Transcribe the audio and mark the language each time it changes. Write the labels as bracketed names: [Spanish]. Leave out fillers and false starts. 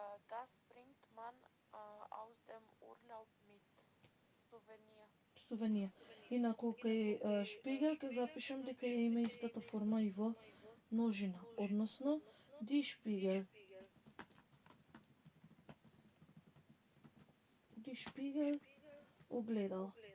[German] Das bringt man aus dem Urlaub mit. Souvenir. [Macedonian] Сувенија. Инаку кај шпигел ќе запишам дека ја има истата форма и во множина, односно die Spiegel. [German] Die Spiegel огледал.